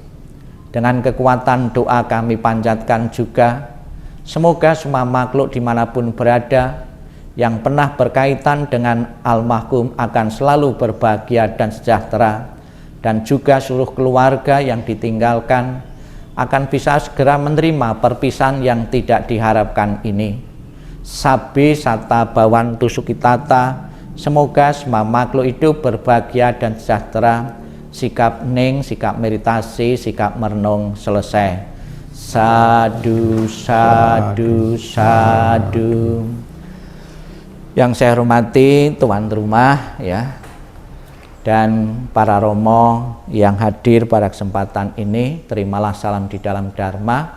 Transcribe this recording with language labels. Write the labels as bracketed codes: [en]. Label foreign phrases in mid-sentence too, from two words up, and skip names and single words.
[id] Dengan kekuatan doa kami panjatkan juga, semoga semua makhluk dimanapun berada yang pernah berkaitan dengan almarhum akan selalu berbahagia dan sejahtera, dan juga seluruh keluarga yang ditinggalkan akan bisa segera menerima perpisahan yang tidak diharapkan ini. [pi] Sabi sata bawantu sukitata, [id] semoga semua makhluk hidup berbahagia dan sejahtera. Sikap ning, sikap meditasi, sikap merenung selesai. [pi] Sadu, sadu, sadu. [id] Yang saya hormati tuan rumah ya, dan para romo yang hadir pada kesempatan ini, terimalah salam di dalam Dharma.